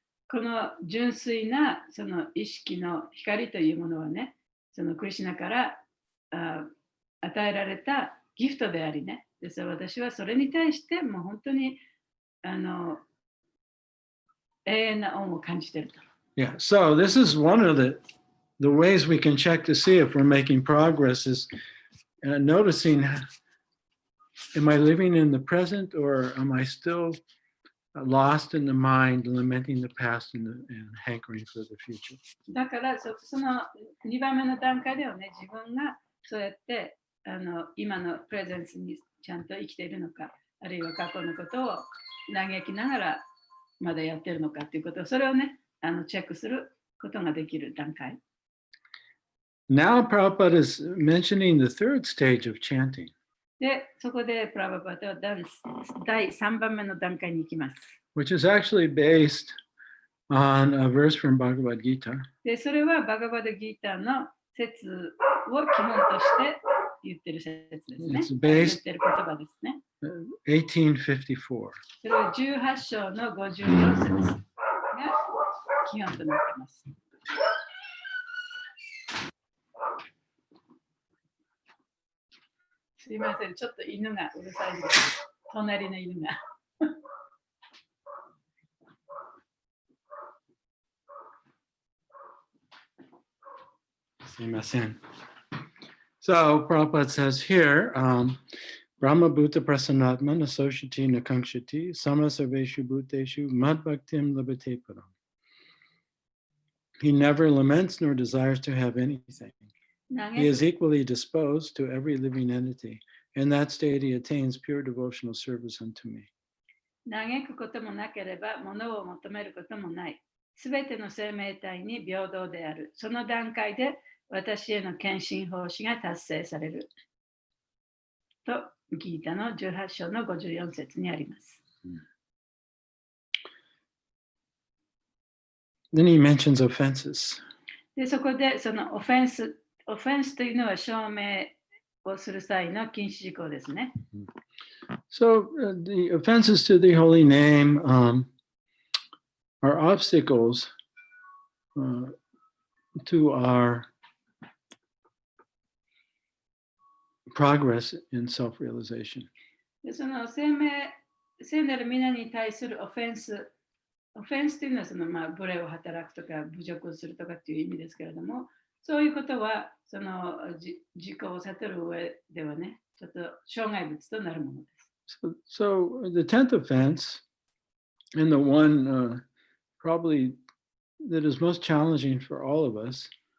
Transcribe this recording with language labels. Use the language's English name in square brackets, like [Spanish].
[Japanese] この純粋なその意識の光というものはね、そのクリシュナから与えられたギフトでありね。ですから私はそれに対してもう本当に永遠な恩を感じていると。 [English] Yeah, so this is one of the ways we can check to see if we're making progress is noticing, am I living in the present or am I still lost in the mind, lamenting the past and hankering for the future? [Japanese] だからその2番目の段階ではね、自分がそうやって今のプレゼンスにちゃんと生きているのか、あるいは過去のことを嘆きながらまだやってるのかということを、それをね、チェックすることができる段階。 [English] Now Prabhupada is mentioning the third stage of chanting. [Japanese] で、そこでプラバパタは第3番目の段階に行きます。 [English] Which is actually based on a verse from Bhagavad Gita. [Japanese] で、それはバガバドギーターの説を基本として言ってる説ですね。 [English] It's [Japanese] 言 [English] based [Japanese] ってる言葉ですね。 [English] 1854. [Japanese] それは18章の54節が基本となっています。すいません、ちょっと犬がうるさいです。隣の犬が。 [English] So Prabhupada says here, [Sanskrit] Brahma Bhuta Prasanatman Associati Nakankshati Samasarveshu Bhuteshu Madbhaktim Labhate Param. [English] He never laments nor desires to have anything. He is equally disposed to every living entity. In that state, he attains pure devotional service unto me. [Japanese] 嘆くこともなければ、物を求めることもない。すべての生命体に平等である。その段階で私への献身奉仕が達成される。と、ギータの18章の54節にあります。 [English] Then he mentions offenses. [Japanese] で、そこでそのオフェンスというのは証明をする際の禁止事項ですね。 [English] So the offenses to the holy name are obstacles to our progress in self-realization. [Japanese] で、その聖なる皆に対するオフェンスというのはその無礼を働くとか侮辱をするとかっていう意味ですけれども、そういうことはその自己を悟る上ではね、ちょっと障害物となるものです。 [English] So the 10th offense, and the one probably that is most challenging for all of us,